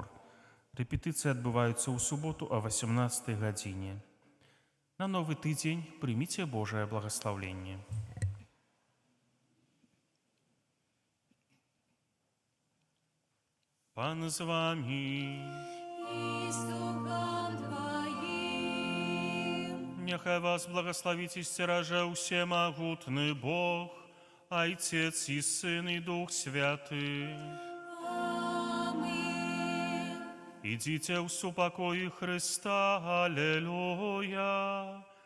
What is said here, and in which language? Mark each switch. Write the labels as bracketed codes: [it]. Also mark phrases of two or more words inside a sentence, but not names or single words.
[be] Рэпетыцыі адбываюцца ў суботу о 18 гадзіне. На новы тыдзень прыміце Божае благаслаўленне. Пан з вамі. [ru] И с Духом Твоим. [be] Няхай вас благословить и стераже всемогутный Бог, Отец и Сын и Дух Святый. [ru] Аминь. Идите в супокое Христа. Аллилуйя.